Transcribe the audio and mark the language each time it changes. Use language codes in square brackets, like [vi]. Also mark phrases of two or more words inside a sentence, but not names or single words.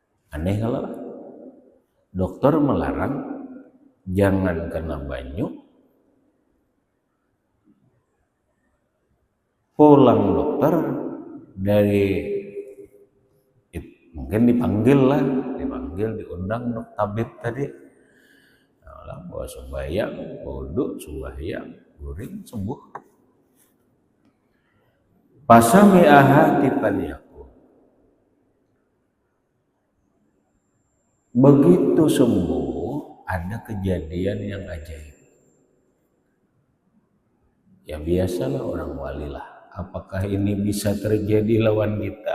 [bjn] Aneh kalau dokter melarang jangan kena banyu, pulang dokter dari mungkin dipanggil diundang tabib tadi, bawa sembahyang, wudhu, sembahyang, guring, sembuh. Pasami ahati paliyaku. [id] Begitu sembuh, ada kejadian yang ajaib. Ya biasalah orang wali lah. Apakah ini bisa terjadi lawan kita?